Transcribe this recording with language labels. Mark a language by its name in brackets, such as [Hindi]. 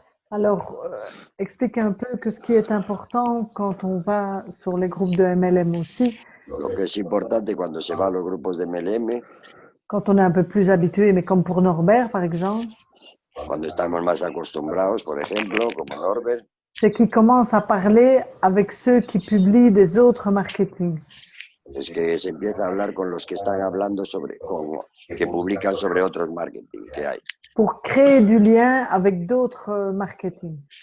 [French] Alors, expliquez un peu que ce qui est important quand on va sur les groupes de MLM aussi, [Spanish] Lo que es importante cuando se va a los grupos de MLM, [French] quand on est un peu plus habitué, mais comme pour Norbert par exemple, [Spanish] cuando estamos más acostumbrados, por ejemplo, como Norbert, [French] c'est qu'il commence à parler avec ceux qui publient des autres marketing. [Spanish] es que se empieza a hablar con los que están hablando que publican sobre otros marketing que hay, [French] Pour créer du lien avec d'autres marketing.